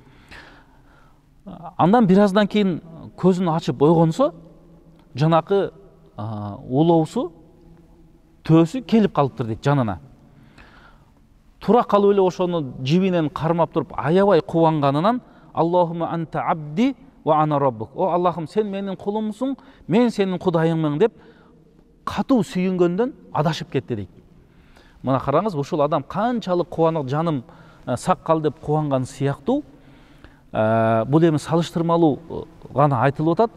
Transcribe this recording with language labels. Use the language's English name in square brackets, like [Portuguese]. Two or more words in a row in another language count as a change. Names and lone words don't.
[Kyrgyz] Андан бир аздан кийин көзүн ачып ойгонсо, жанакы улоосу, төөсү келип калыптыр дейт жанына. Тура калып эле ошону жибинен кармап туруп, аябай кубанганынан: [Arabic] "اللهم أنت عبدي وأنا ربك." [Kyrgyz] О Аллахым, сен менин кулумсуң, мен сенин кудайыңмын деп катуу сүйүнгөндөн адашып кетти дейт. Мына караңыз, ушул адам канчалык кубанып, жаным сак кал деп кубанган сыяктуу, бул эми салыштырмалуу гана айтылып атат.